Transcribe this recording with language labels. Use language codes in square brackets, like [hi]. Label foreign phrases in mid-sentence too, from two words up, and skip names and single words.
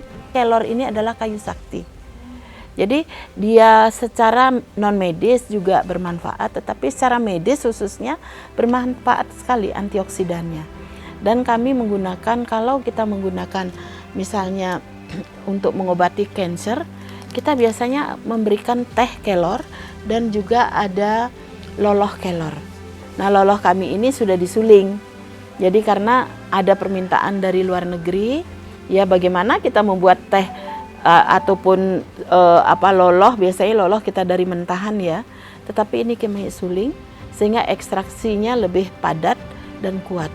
[id] Kelor ini adalah kayu sakti. Jadi dia secara non medis juga bermanfaat, tetapi secara medis khususnya bermanfaat sekali antioksidannya. Dan kami menggunakan, kalau kita menggunakan misalnya untuk mengobati kanker, kita biasanya memberikan teh kelor dan juga ada loloh kelor. Nah, loloh kami ini sudah disuling. Jadi karena ada permintaan dari luar negeri, ya bagaimana kita membuat teh ataupun loloh, biasanya loloh kita dari mentahan ya. Tetapi ini kami suling sehingga ekstraksinya lebih padat dan kuat.